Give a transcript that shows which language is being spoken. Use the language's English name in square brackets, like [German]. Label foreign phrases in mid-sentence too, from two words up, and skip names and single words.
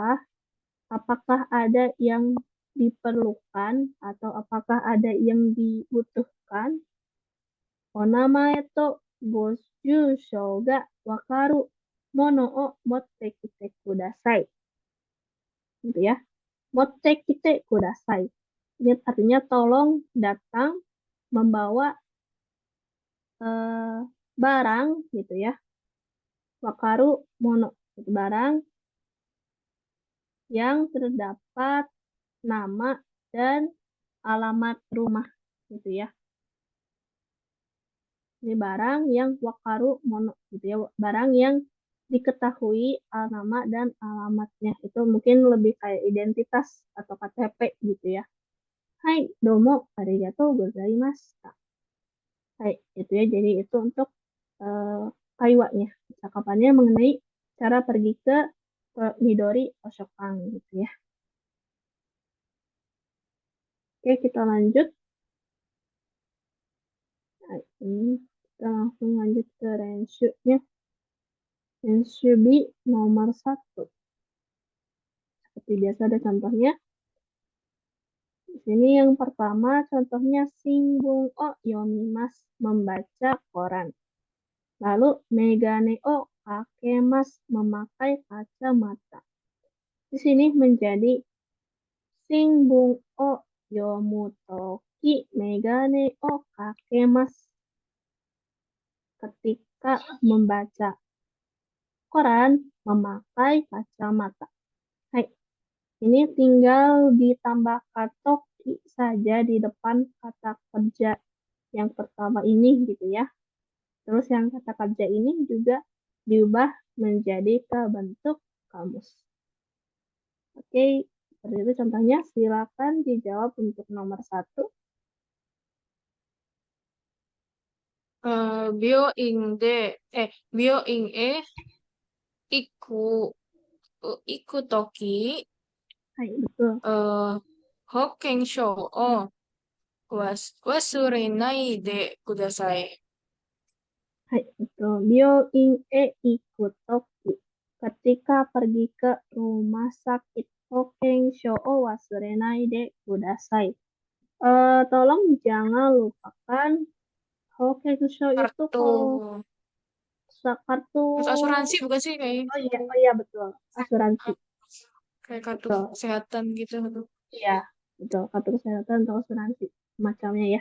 [Indonesian] Apakah ada yang diperlukan atau apakah ada yang dibutuhkan? [Japanese] お名前とご住所がわかるものを持ってきてください. [Indonesian] Gitu ya. [Japanese] 持ってきてください. [Indonesian] Ini artinya tolong datang membawa barang gitu ya. [Japanese] わかるもの, [Indonesian] itu barang yang terdapat nama dan alamat rumah gitu ya. Ini barang yang [Japanese] わかるもの [Indonesian] gitu ya, barang yang diketahui nama dan alamatnya. Itu mungkin lebih kayak identitas atau KTP gitu ya. [Japanese] Hai, どうもありがとうございました. [Indonesian] Hai, itu ya. Jadi itu untuk kaiwanya, cakapannya mengenai cara pergi ke Midori Oshokan gitu ya. Oke, kita lanjut. Nah, ini kita langsung lanjut ke Renshu-nya. Renshubi nomor 1. Seperti biasa ada contohnya. Di sini yang pertama contohnya [Japanese] 新聞を読みます, [Indonesian] membaca koran. Lalu [Japanese] 眼鏡をかけます, [Indonesian] memakai kacamata. Di sini menjadi [Japanese] 新聞を読む時眼鏡をかけます. [Indonesian] Ketika membaca koran, memakai kacamata. Hai, ini tinggal ditambah katoki saja di depan kata kerja yang pertama ini gitu ya. Terus yang kata kerja ini juga diubah menjadi ke bentuk kamus. Oke, seperti itu contohnya. Silakan dijawab untuk nomor 1. [Japanese] 病院へ行く時 [Indonesian] Hai, betul. [Japanese] 保険証を忘れないでください. [Indonesian] Hai, betul. [Japanese] 病院へ行く時. [Indonesian] Ketika pergi ke rumah sakit. [Japanese] 保険証を忘れないでください. [Indonesian] Tolong jangan lupakan Hokensho itu Kartu kalau kartu. asuransi bukan sih kayak Oh iya betul. Asuransi. kayak kartu Betul. kesehatan gitu. Iya, betul. Kartu kesehatan atau asuransi macamnya ya.